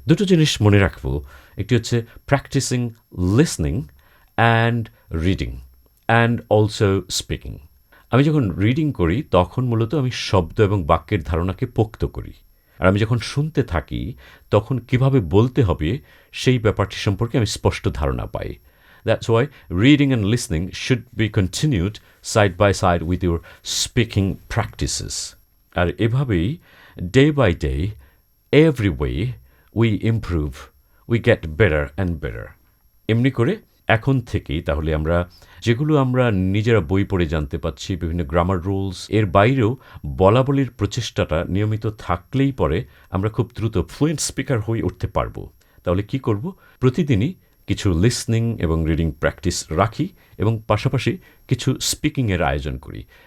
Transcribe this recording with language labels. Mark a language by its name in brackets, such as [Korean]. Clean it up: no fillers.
[Bangla] দুটো জিনিস মনে রাখবো, একটি হচ্ছে [English] Practising listening and reading and also speaking. [Bangla] আমি যখন রিডিং করি তখন মূলত আমি শব্দ এবং বাক্যের ধারণাকে পোক্ত করি, আর আমি যখন শুনতে থাকি তখন কিভাবে বলতে হবে সেই ব্যাপারটি সম্পর্কে আমি স্পষ্ট ধারণা পাই। [English] That's why reading and listening should be continued side by side with your speaking practices. [Bangla] আর এভাবেই [English] day by day, every way, we improve, we get better and better. [Bangla] এমনি করে এখন থেকেই তাহলে আমরা যেগুলো আমরা নিজেরা বই পড়ে জানতে পাচ্ছি, বিভিন্ন গ্রামার রুলস, এর বাইরেও বলাবলির প্রচেষ্টাটা নিয়মিত থাকলেই পরে আমরা খুব দ্রুত ফ্লুয়েন্ট স্পিকার হয়ে উঠতে পারবো। তাহলে কি করব? প্রতিদিনই কিছু লিসনিং এবং রিডিং প্র্যাকটিস রাখি এবং পাশাপাশি কিছু স্পিকিংয়ের আয়োজন করি।